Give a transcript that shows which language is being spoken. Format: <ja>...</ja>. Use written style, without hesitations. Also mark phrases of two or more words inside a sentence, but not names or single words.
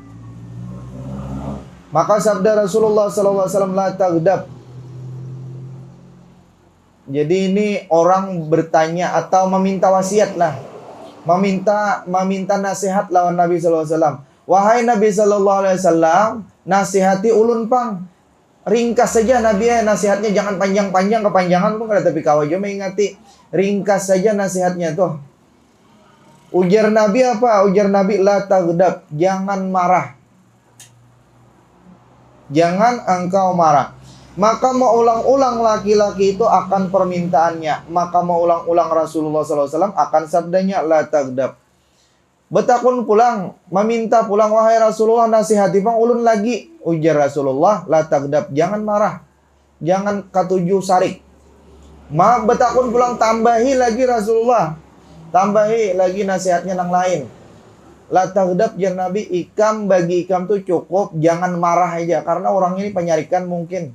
<id>Maka sabda Rasulullah SAW,</id> <ar>لا تغضب.</ar> <id>Jadi ini orang bertanya atau meminta wasiat lah. Meminta nasihat lawan Nabi SAW. Wahai Nabi SAW,</id> <bjn>nasihati ulun pang.</bjn> <id>Ringkas saja Nabi ya nasihatnya, jangan panjang-panjang, kepanjangan pun kada tapi kawajo mengingati. Ringkas saja nasihatnya tuh. Ujar Nabi apa? Ujar Nabi</id> <ar>لا تغضب,</ar> <id>jangan marah. Jangan engkau marah. Maka mengulang-ulang laki-laki itu akan permintaannya. Maka mengulang-ulang Rasulullah SAW akan sabdanya</id> <ar>لا تغضب.</ar> <bjn>Betakun pulang, meminta pulang wahai Rasulullah nasihati pang ulun lagi.</bjn> <id>Ujar Rasulullah</id> <ar>لا تغضب,</ar> <id>jangan marah.</id> <bjn>Jangan katuju sarik.</bjn> <id>Betakun pulang tambahi lagi Rasulullah.</id> <bjn>Tambahi lagi nasihatnya yang lain.</bjn> <ar>لا تغضب</ar> <bjn>jar Nabi, ikam bagi ikam tuh cukup jangan marah aja karena orang ini penyarikan mungkin.</bjn>